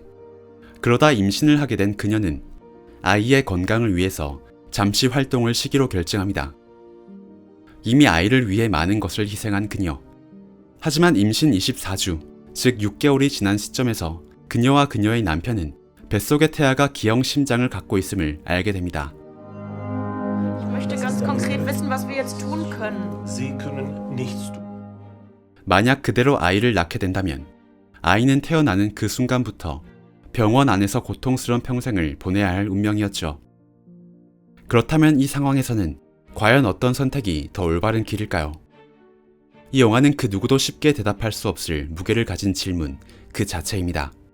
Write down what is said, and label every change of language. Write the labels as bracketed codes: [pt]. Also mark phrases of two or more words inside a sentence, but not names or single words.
[ko] 그러다 임신을 하게 된 그녀는 아이의 건강을 위해서 잠시 활동을 쉬기로 결정합니다. 이미 아이를 위해 많은 것을 희생한 그녀. 하지만 임신 24주, 즉 6개월이 지난 시점에서 그녀와 그녀의 남편은 뱃속의 태아가 기형 심장을 갖고 있음을 알게 됩니다. [de] Ich möchte ganz konkret wissen, was wir jetzt tun können. Sie können nichts tun. [ko] 만약 그대로 아이를 낳게 된다면 아이는 태어나는 그 순간부터 병원 안에서 고통스러운 평생을 보내야 할 운명이었죠. 그렇다면 이 상황에서는 과연 어떤 선택이 더 올바른 길일까요? 이 영화는 그 누구도 쉽게 대답할 수 없을 무게를 가진 질문 그 자체입니다.